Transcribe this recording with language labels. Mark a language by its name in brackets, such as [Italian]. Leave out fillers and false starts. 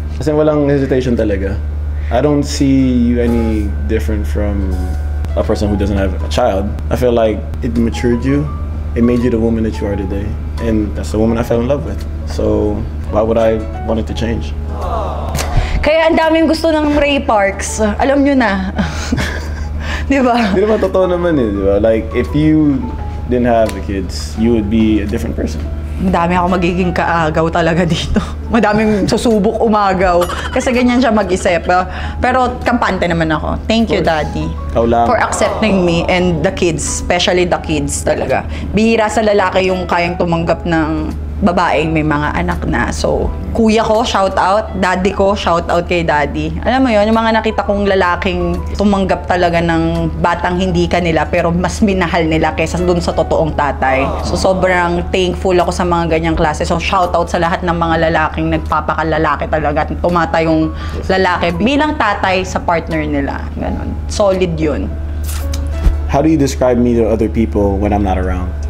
[Filipino] Kasi walang hesitation talaga. [English] I don't see you any different from a person who doesn't have a child. I feel like it matured you. It made you the woman that you are today. And that's the woman I fell in love with. So why would I want it to change? [Filipino] Kaya ang daming gusto ng Ray Parks. Alam nyo na. Di ba? Hindi naman totoo naman eh, di ba? [English] Like, if you didn't have the kids, you would be a different person. [Filipino] Madami ako magiging kaagaw talaga dito. Madaming susubok umagaw. Kasi ganyan siya mag-isip. Pero kampante naman ako. [English] Thank you, Daddy. [Filipino] Ikaw lang. [English] For accepting me and the kids. Especially the kids talaga. [Filipino] Bihira sa lalaki yung kayang tumanggap ng babaeng may mga anak na. So, kuya ko, shout out. Daddy ko, shout out kay Daddy. Alam mo yon, yung mga nakita kong lalaking tumanggap talaga ng batang hindi kanila pero mas minahal nila kaysa dun sa totoong tatay. So, sobrang thankful ako sa mga ganyang klase. So, shout out sa lahat ng mga lalaking nagpapakalalaki talaga at tumata yung lalaki bilang tatay sa partner nila. Ganon. Solid yun. [English] How do you describe me to other people when I'm not around?